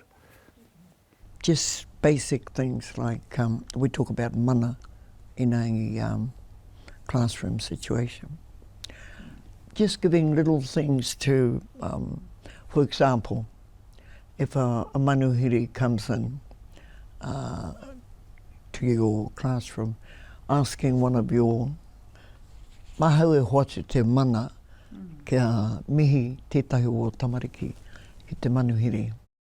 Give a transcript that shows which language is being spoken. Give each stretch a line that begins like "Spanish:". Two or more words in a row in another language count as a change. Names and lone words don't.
English: Just basic things like we talk about mana in a classroom situation. Just giving little things to, for example, if a manuhiri comes in to your classroom, asking one of your
Māori: mahau e hoatu te mana kia mihi tētahi o tamariki ki te manuhiri.